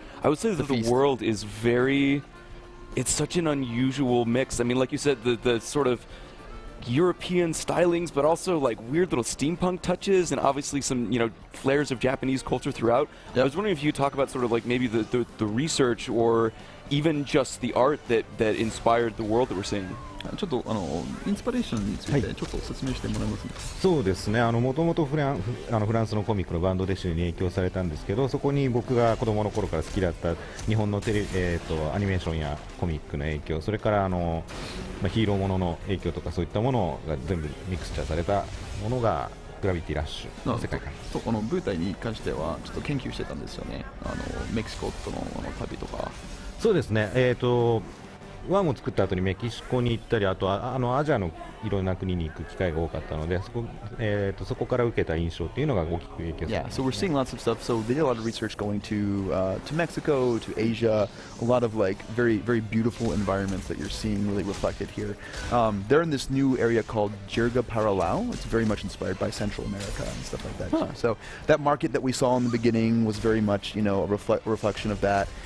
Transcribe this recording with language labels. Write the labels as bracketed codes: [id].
[en] I would say that the world is it's such an unusual mix. I mean, like you said, the sort of European stylings, but also weird little steampunk touches, and obviously some flares of Japanese culture throughout. Yep. I was wondering if you could talk about sort of maybe the research or even just the art that inspired the world that we're seeing. [ja] ちょっとインスピレーションについてちょっと説明してもらえますか。そうですね。もともとフランスのコミックのバンドデッシュに影響されたんですけど、そこに僕が子供の頃から好きだった日本のアニメーションやコミックの影響、それからヒーローものの影響とかそういったものが全部ミクスチャーされたものがグラビティラッシュの世界観。そう、この舞台に関してはちょっと研究してたんですよね。メキシコとの旅とか。そうですね。ワンを作った後にメキシコに行ったり、あとアジアのいろんな国に行く機会が多かったので、そこから受けた印象っていうのが大きく影響されてます。 [en] Yeah, so we're seeing lots of stuff. So they did a lot of research going to Mexico, to Asia, a lot of very, very beautiful environments that you're seeing really reflected here. They're in this new area called Jirga Paralao. It's very much inspired by Central America and stuff like that. Too. So that market that we saw in the beginning was very much, a reflection of that.